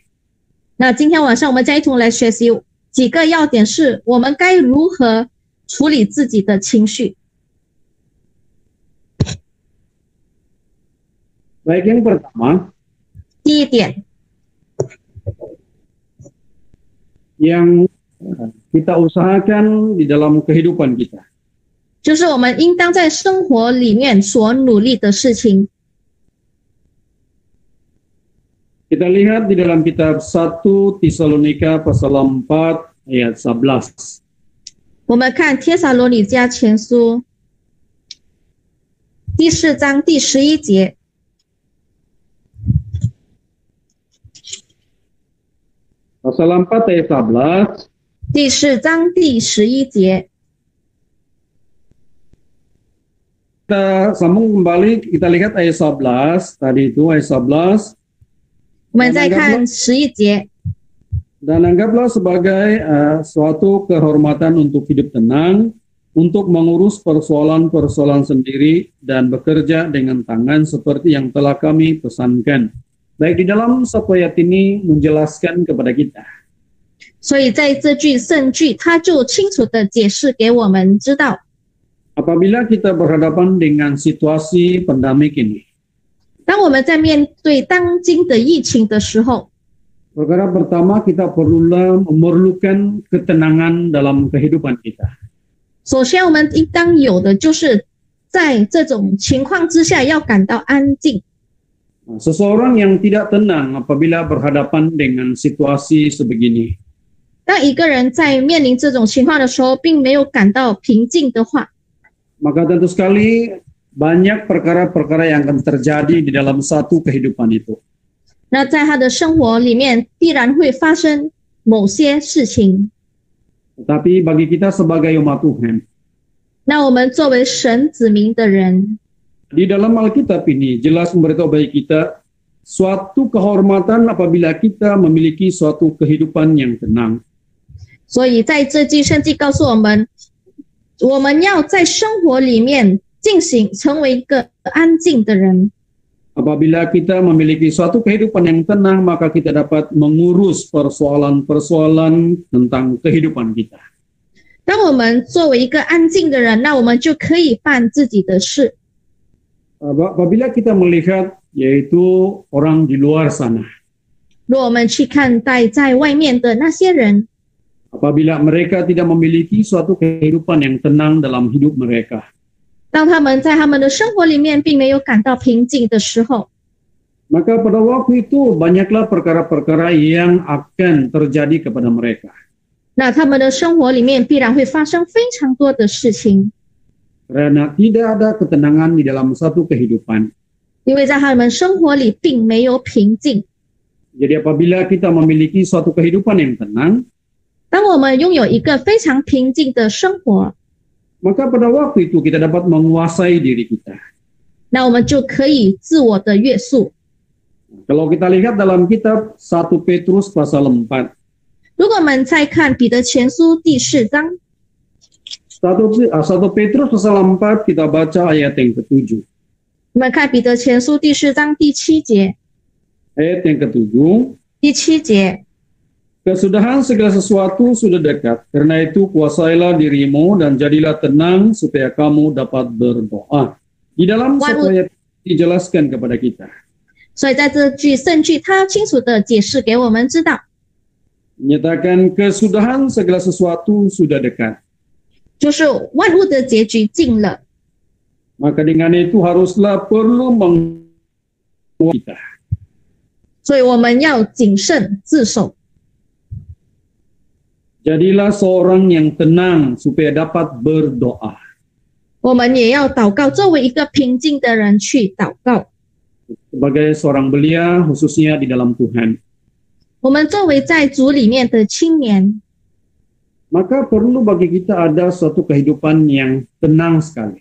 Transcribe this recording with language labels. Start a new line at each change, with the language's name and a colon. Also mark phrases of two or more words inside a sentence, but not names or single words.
Chinese: 那今天晚上我们将一同来学习几个要点，是我们该如何处理自己的情绪。
Malay: Baik, yang pertama,
Chinese: 第一点，
Malay: yang kita usahakan di dalam kehidupan kita.
Chinese: 就是我们应当在生活里面所努力的事情。
Malay: Kita lihat di dalam kitab 1 Tesalonika pasal 4 ayat 11.
Chinese: 我们看帖撒罗尼迦前书第4章第11节，
Malay: Pasal 4 ayat 11.
Chinese: 第4章第11节。
Malay: Kita sambung kembali, kita lihat ayat 11. Tadi itu ayat 11.
Chinese: 我们再看11节，
Indonesian: Dan anggaplah sebagai suatu kehormatan untuk hidup tenang, untuk mengurus persoalan-persoalan sendiri dan bekerja dengan tangan seperti yang telah kami pesankan.
Malay: Baik, di dalam satu ayat ini menjelaskan kepada kita.
Chinese: 所以在这句圣句，他就清楚的解释给我们知道，
Malay: Apabila kita berhadapan dengan situasi pandemik ini,
Chinese: 当我们在面对当今的疫情的时候，
Malay: perkara pertama kita memerlukan ketenangan dalam kehidupan kita.
Chinese: 首先我们应当有的就是在这种情况之下要感到安静。
Malay: Seseorang yang tidak tenang apabila berhadapan dengan situasi sebegini,
Chinese: 当一个人在面临这种情况的时候，并没有感到平静的话，
Malay: maka tentu sekali banyak perkara-perkara yang akan terjadi di dalam satu kehidupan itu.
Chinese: 那在他的生活里面必然会发生某些事情。
Malay: Tetapi bagi kita sebagai umat Tuhan,
Chinese: 那我们作为神子民的人，
Malay: di dalam Alkitab ini jelas memberitahu bagi kita suatu kehormatan apabila kita memiliki suatu kehidupan yang tenang.
Chinese: 所以在这句圣经告诉我们， 我们要在生活里面进行，成为一个安静的人。
Malay: Apabila kita memiliki suatu kehidupan yang tenang, maka kita dapat mengurus persoalan-persoalan tentang kehidupan kita.
Chinese: 当我们作为一个安静的人，那我们就可以办自己的事。
Malay: Apabila kita melihat yaitu orang di luar sana,
Chinese: 若我们去看待在外面的那些人，
Malay: apabila mereka tidak memiliki suatu kehidupan yang tenang dalam hidup mereka,
Chinese: 当他们在他们的生活里面并没有感到平静的时候，
Malay: maka pada waktu itu banyaklah perkara-perkara yang akan terjadi kepada mereka.
Chinese: 那他们的生活里面必然会发生非常多的事情，
Malay: Karena tidak ada ketenangan di dalam satu kehidupan.
Chinese: 因为在他们生活里并没有平静。
Malay: Jadi apabila kita memiliki suatu kehidupan yang tenang,
Chinese: 当我们拥有一个非常平静的生活，
Malay: maka pada waktu itu kita dapat menguasai diri kita.
Chinese: 那我们就可以自我的约束。
Malay: Kalau kita lihat dalam kitab 1 Petrus pasal 4,
Chinese: 如果我们再看彼得前书第4章，
Malay: 1 Petrus pasal 4 kita baca ayat yang ke-7.
Chinese: 我们看彼得前书第4章第7节，
Malay: Ayat yang ke-7,
Chinese: 第7节，
Indonesian: kesudahan segala sesuatu sudah dekat, karena itu kuasailah dirimu dan jadilah tenang supaya kamu dapat berdoa.
Malay: Di dalam satu ayat dijelaskan kepada kita.
Chinese: 所以在这句圣句，他清楚的解释给我们知道，
Malay: Menyatakan kesudahan segala sesuatu sudah dekat.
Chinese: 就是万物的结局近了。
Malay: Maka dengan itu haruslah perlu menguasai kita.
Chinese: 所以我们要谨慎自守，
Malay: Jadilah seorang yang tenang supaya dapat berdoa.
Chinese: 我们也要祷告，作为一个平静的人去祷告。
Malay: Sebagai seorang belia, khususnya di dalam Tuhan.
Chinese: 我们作为在主里面的青年，
Malay: Maka perlu bagi kita ada suatu kehidupan yang tenang sekali.